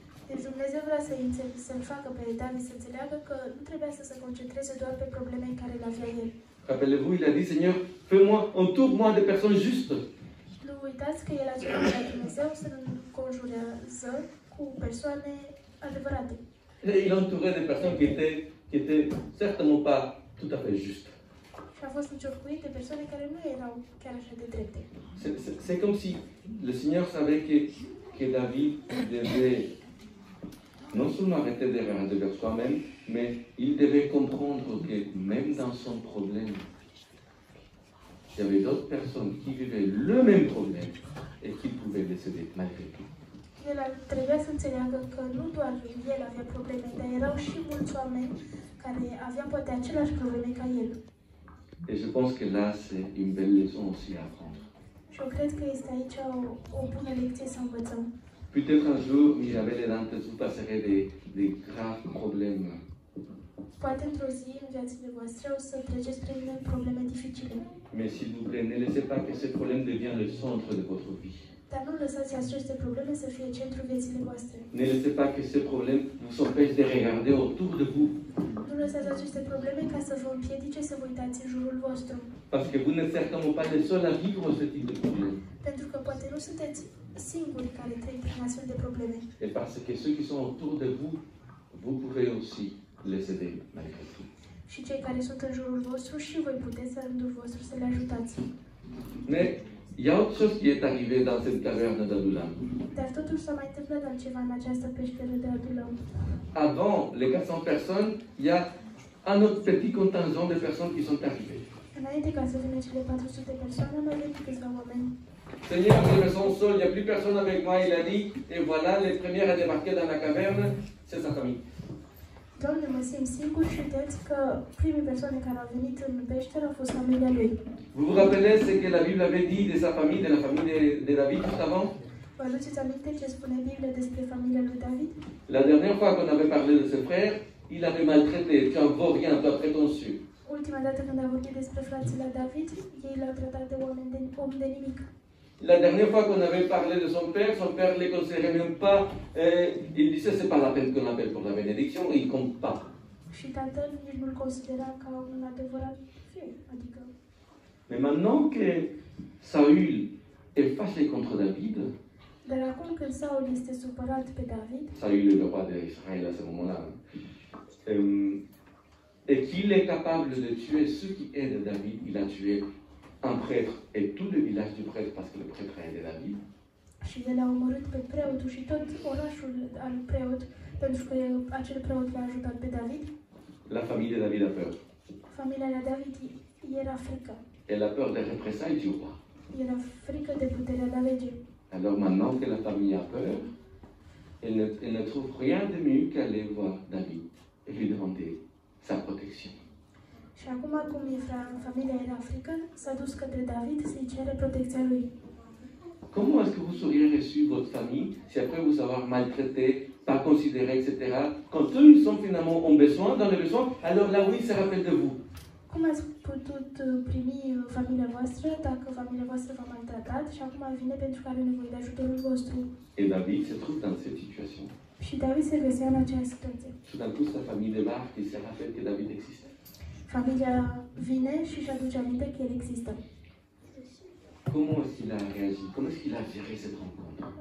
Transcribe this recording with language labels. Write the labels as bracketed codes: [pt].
[ro] Deci Dumnezeu vrea să-l facă pe David să înțeleagă că nu trebuia să se concentreze doar pe probleme care le avea el. [fr] Rappelez-vous, il a dit, Seigneur, fais-moi, entoure-moi de personnes justes. [ro] Nu uitați că el a cerut la Dumnezeu să-l înconjurează cu persoane adevărate. [fr] Et il entourait des personnes qui étaient certainement pas tout à fait justes. [ro] Și a fost încercuit de persoane care nu erau chiar așa de drepte. [fr] C'est comme si le Seigneur savait que David devait non seulement arrêter de regarder vers soi-même, mais il devait comprendre que même dans son problème, il y avait d'autres personnes qui vivaient le même problème et qui pouvaient les aider malgré tout. [ro] El trebuia să înțeleagă că nu doar el avea probleme, dar erau și mulți oameni care aveau poate aceleași probleme ca el. [fr] Et je pense que là, c'est une belle leçon aussi à apprendre. [ro] Și eu cred că este aici o bună lecție să învățăm. [fr] Peut-être un jour, Isabelle et Dante, vous passerez des graves problèmes. [ro] Poate într-o zi în viațile voastre o să treceți prin probleme dificile. [fr] Mais s'il vous plaît, ne laissez pas que ces problèmes deviennent le centre de votre vie. [ro] Dar nu lăsați aceste probleme să fie centrul viețile voastre. [fr] Ne laissez pas que ces problèmes vous empêchent de regarder autour de vous. [ro] Nu lăsați aceste probleme ca să vă împiedice să vă uitați în jurul vostru. [fr] Parce que vous n'êtes certainement pas les seuls à vivre ce type de problème. [ro] Pentru că poate nu sunteți singuri care trec prin astfel de probleme. [fr] Et parce que ceux qui sont autour de vous, vous pouvez aussi les aider malgré tout. [ro] Și cei care sunt în jurul vostru și voi puteți la rândul vostru să le ajutați. [fr] Mais il y a autre chose qui est arrivé dans cette caverne d'Adulam. [ro] Dar totuși s-a mai întâmplat altceva în această peșteră de Adulam. [fr] Avant les 400 personnes, il y a un autre petit contingent de personnes qui sont arrivées. [ro] Înainte ca să vină cele 400 de persoane, mai venit câțiva oameni. [fr] Seigneur, je me sens seul, il n'y a plus personne avec moi, il a dit, et voilà, les premières à débarquer dans la caverne, c'est sa famille. [ro] Doamne, mă simt singur și uitați că primii persoane care au venit în peșteră au fost familia lui. [fr] Vous vous rappelez ce que la Bible avait dit de sa famille, de la famille de David juste avant? [ro] Vă aduceți aminte ce spune Biblia despre familia lui David? [fr] La dernière fois qu'on avait parlé de ses frères, il avait maltraité, tu en vaux rien, toi prétentieux. [ro] Ultima dată când a vorbit despre frații lui David, ei l-au tratat de om de nimic. [fr] La dernière fois qu'on avait parlé de son père ne les considérait même pas, il disait c'est pas la peine qu'on l'appelle pour la bénédiction, il compte pas. [ro] Și tatăl nici nu-l considera ca un adevărat fiu, adică... [fr] Mais maintenant que Saül est fâché contre David, [ro] Dar acum când Saul este supărat pe David, [fr] Saül est le roi d'Israël à ce moment-là, et qu'il est capable de tuer ceux qui aident David, il a tué un prêtre et tout le village du prêtre parce que le prêtre a aidé David. [ro] și el a omorât pe preotul și tot orașul al preot, pentru că acel preot l-a ajutat pe David. [fr] La famille de David a peur. [ro] Familia lui David era frică. [fr] Elle a peur des représailles du roi. [ro] Era frică de puterea de a lege. [fr] Alors maintenant que la famille a peur, elle ne trouve rien de mieux qu'aller voir David et lui demander sa protection. [ro] Și acum, cum familia era frică, s-a dus către David să-i cere protecția lui. [fr] Comment est-ce que vous auriez reçu votre famille si après vous avoir maltraité, pas considéré, etc. Quand eux ils sont finalement en besoin, dans le besoin, alors là oui, ils se rappellent de vous. [ro] Cum ați putut primi familia voastră dacă familia voastră v-a maltratat și acum vine pentru că are nevoie de ajutorul vostru? [fr] Et David se trouve dans cette situation. [ro] Și David se găsea în aceeași situație. [fr] Tout d'un coup, sa famille débarque et se rappelle que David existe. [ro] Familia vine și își aduce aminte că el există. [fr] Comment est-ce qu'il a réagi? Comment est-ce qu'il a géré cette rencontre?